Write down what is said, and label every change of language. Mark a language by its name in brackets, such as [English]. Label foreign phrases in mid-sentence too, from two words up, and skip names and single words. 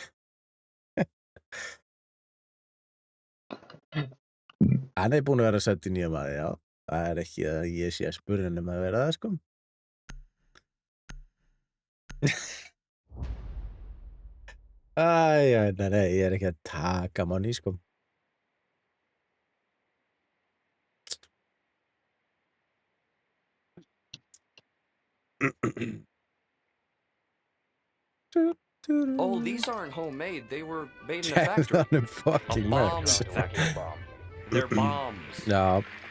[Icelandic] Hann er búinn að vera að setja í nýja maður, já. Það er ekki að ég sé að spurja hann að vera það, sko. Nei, ég er ekki að taka manni, sko. [English] Oh, these aren't homemade. They were made in a factory. [Icelandic] Gefðu hann [English] A fucking bomb merch. factory. They're bombs. [Icelandic] Já.